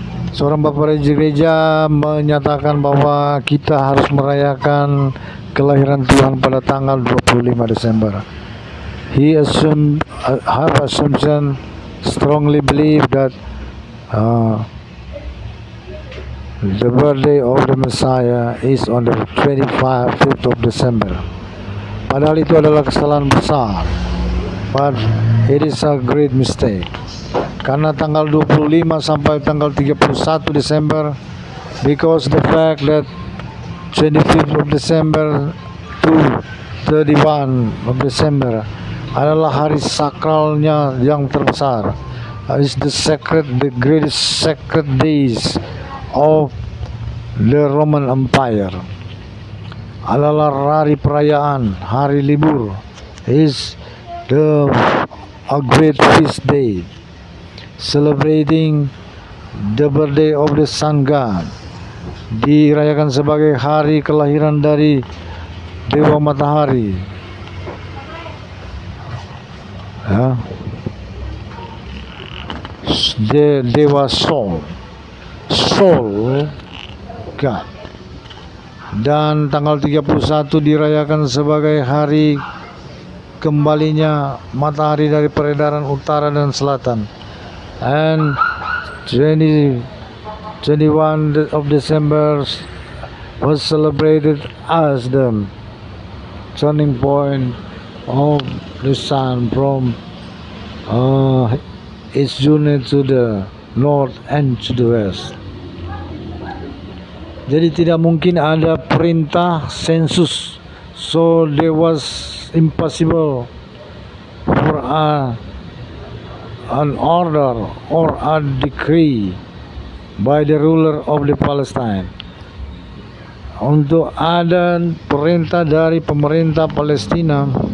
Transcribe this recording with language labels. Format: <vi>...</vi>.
<id>Seorang bapak gereja menyatakan bahwa kita harus merayakan kelahiran Tuhan pada tanggal 25 Desember.</id> <en>He assumed, have assumption, strongly believe that the birthday of the Messiah is on the 25th of December.</en> <id>Padahal itu adalah kesalahan besar,</id> <en>but it is a great mistake.</en> <id>Karena tanggal 25 sampai tanggal 31 Desember,</id> <en>because the fact that 25th of December</en> <id>to 31 of December adalah hari sakralnya yang terbesar.</id> <en>Is the greatest sacred days of the Roman Empire.</en> <id>Adalah hari perayaan, hari libur.</id> <en>Is a great feast day, celebrating the birthday of the sun god.</en> <id>Dirayakan sebagai hari kelahiran dari Dewa Matahari, ya. Dewa Sol, soul God. Dan tanggal 31 dirayakan sebagai hari kembalinya matahari dari peredaran utara dan selatan.</id> <en>And 21 of December was celebrated as the turning point of the sun from its journey to the north and to the west.</en> <id>Jadi tidak mungkin ada perintah sensus,</id> <en>so there was impossible for an order or a decree by the ruler of the Palestine</en> <id>untuk ada perintah dari pemerintah Palestina</id>